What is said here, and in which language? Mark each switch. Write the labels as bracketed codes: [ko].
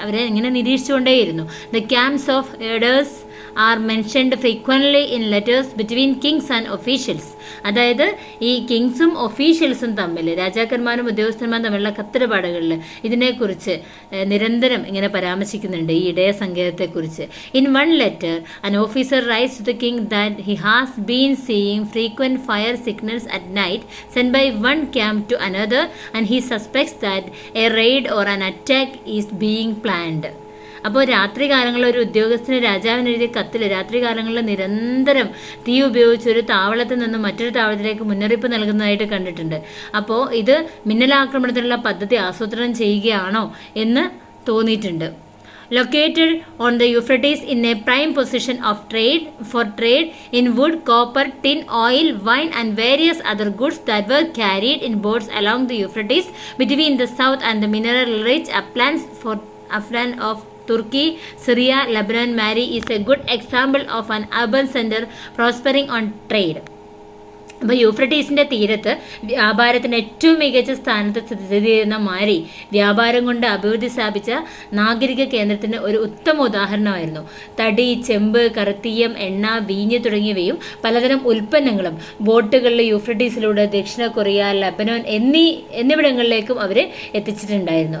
[ml] അവരെ ഇങ്ങനെ നിരീക്ഷിച്ചുകൊണ്ടേയിരുന്നു. [en] The camps of herders are mentioned frequently in letters between kings and officials. [ml] അതായത് ഈ കിങ്സും ഒഫീഷ്യൽസും തമ്മിൽ, രാജാക്കന്മാരും ഉദ്യോഗസ്ഥന്മാരും തമ്മിലുള്ള കത്തിടപാടുകളിൽ ഇതിനെക്കുറിച്ച് നിരന്തരം ഇങ്ങനെ പരാമർശിക്കുന്നുണ്ട്, ഈ ഇടയ സങ്കേതത്തെക്കുറിച്ച്. [en] In one letter an officer writes to the king that he has been seeing frequent fire signals at night sent by one camp to another and he suspects that a raid or an attack is being planned. [ml] അപ്പോൾ രാത്രികാലങ്ങളിൽ ഒരു ഉദ്യോഗസ്ഥന് രാജാവിന് എഴുതിയ കത്തിൽ രാത്രികാലങ്ങളിൽ നിരന്തരം തീ ഉപയോഗിച്ച് ഒരു താവളത്തിൽ നിന്നും മറ്റൊരു താവളത്തിലേക്ക് മുന്നറിയിപ്പ് നൽകുന്നതായിട്ട് കണ്ടിട്ടുണ്ട്. അപ്പോൾ ഇത് മിന്നലാക്രമണത്തിനുള്ള പദ്ധതി ആസൂത്രണം ചെയ്യുകയാണോ എന്ന് തോന്നിയിട്ടുണ്ട്. [en] Located on the Euphrates in a prime position of trade in wood, copper, tin, oil, wine and various other goods that were carried in boats along the Euphrates between the south and the mineral-rich upland of Turkey, Syria, Lebanon. Mari is a good example of an urban center prospering on trade. [ml] അപ്പോൾ യൂഫ്രട്ടീസിന്റെ തീരത്ത് വ്യാപാരത്തിന് ഏറ്റവും മികച്ച സ്ഥാനത്ത് സ്ഥിതി ചെയ്യുന്ന മാരി വ്യാപാരം കൊണ്ട് അഭിവൃദ്ധി സ്ഥാപിച്ച നാഗരിക കേന്ദ്രത്തിന് ഒരു ഉത്തമ ഉദാഹരണമായിരുന്നു. തടി, ചെമ്പ്, കറുത്തീയം, എണ്ണ, വീഞ്ഞ് തുടങ്ങിയവയും പലതരം ഉൽപ്പന്നങ്ങളും ബോട്ടുകളിൽ യൂഫ്രട്ടീസിലൂടെ ദക്ഷിണ കൊറിയ, ലബനോൻ എന്നിവിടങ്ങളിലേക്കും അവർ എത്തിച്ചിട്ടുണ്ടായിരുന്നു.